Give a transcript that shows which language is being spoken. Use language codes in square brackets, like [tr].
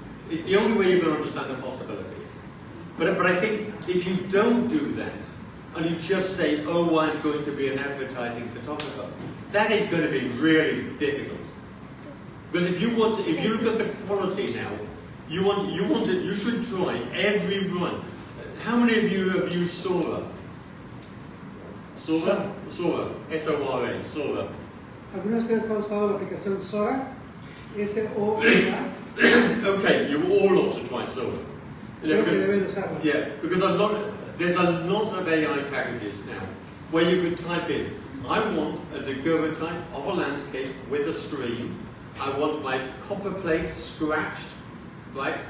[en] It's the only way you're going to understand the possibilities. But I think if you don't do that, and you just say, oh, I'm going to be an advertising photographer, that is going to be really difficult. Because if you look at the quality now, you should try every run. How many of you have used Sora? Sora? Sora. S-O-R-A, Sora. [es] ¿Algunos de ustedes han usado la aplicación Sora? [en] S-O-R-A. Okay, you all ought to try Sora. [es] Creo que deben usarla. [en] Yeah, because there's a lot of AI packages now where you could type in, I want a daguerreotype of a landscape with a stream. I want my copper plate scratched, right?